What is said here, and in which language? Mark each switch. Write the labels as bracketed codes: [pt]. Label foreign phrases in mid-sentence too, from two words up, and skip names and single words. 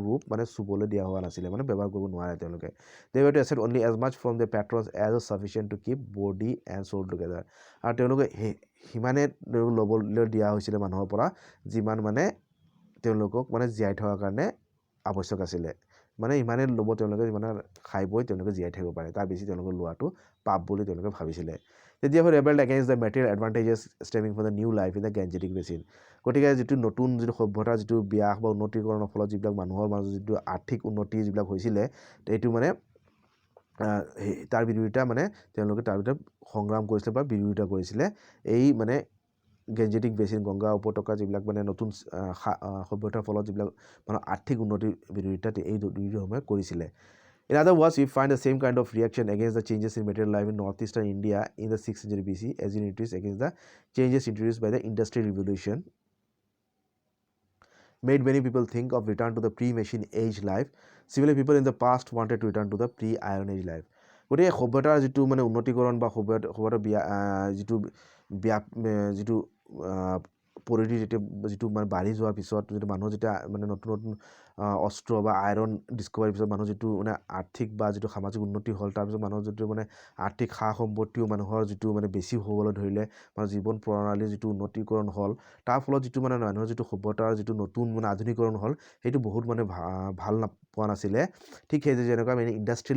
[as] ৰূপ মানে চুবলৈ দিয়া হোৱা নাছিলে মানে ব্যৱহাৰ কৰিব নোৱাৰে তেওঁলোকে [en] they were to accept only as much from the patrons as is sufficient to keep body and soul together [as] আৰু তেওঁলোকে সিমানে ল'বলৈ দিয়া হৈছিলে মানুহৰ পৰা যিমান মানে তেওঁলোকক মানে জীয়াই থকাৰ কাৰণে আৱশ্যক আছিলে মানে ইমানে ল'ব তেওঁলোকে যিমানে খাই বৈ তেওঁলোকে জীয়াই থাকিব পাৰে তাৰ বেছি তেওঁলোকে লোৱাটো পাপ বুলি তেওঁলোকে ভাবিছিলে তেতিয়া [en] rebelled against the material advantages stemming from the new life in the Gangetic basin [as] গতিকে যিটো নতুন যিটো সভ্যতাৰ যিটো বিকাশ বা উন্নতিকৰণৰ ফলত যিবিলাক মানুহৰ মাজত যিটো আৰ্থিক উন্নতি যিবিলাক হৈছিলে এইটো মানে তাৰ বিৰোধিতা মানে তেওঁলোকে তাৰ ভিতৰত সংগ্ৰাম কৰিছিলে বা বিৰোধিতা কৰিছিলে এই মানে গেঞ্জেটিক বেচিন গংগা উপত্যকা যিবিলাক মানে নতুন সভ্যতাৰ ফলত যিবিলাক মানে আৰ্থিক উন্নতিৰ বিৰোধিতা এই দুই ধৰ্মই কৰিছিলে [en] In other words, we find the same kind of reaction against the changes in material life in northeastern India in the 6th century BC as in it is against the changes introduced by the Industrial Revolution made many people think of return to the pre-machine age life. Similarly, people in the past wanted to return to the pre-iron age life. [as] গতিকে সভ্যতাৰ যিটো মানে উন্নতিকৰণ বা সভ্যতাৰ যিটো পৰিধি যিটো মানে বাঢ়ি যোৱাৰ পিছত যিটো মানুহ যেতিয়া মানে নতুন নতুন অস্ত্ৰ বা [en] iron discovery [as] পিছত মানুহ যিটো মানে আৰ্থিক বা যিটো সামাজিক উন্নতি হ'ল তাৰপিছত মানুহৰ যিটো মানে আৰ্থিক সা সম্পত্তিও মানুহৰ যিটো মানে বেছি হ'বলৈ ধৰিলে মানে জীৱন প্ৰণালীৰ যিটো উন্নতিকৰণ হ'ল তাৰ ফলত যিটো মানে মানুহৰ যিটো সভ্যতাৰ যিটো নতুন মানে আধুনিকৰণ হ'ল সেইটো বহুত মানে ভাল পোৱা নাছিলে ঠিক সেই যেনেকুৱা মানে ইণ্ডাষ্ট্ৰিয়েল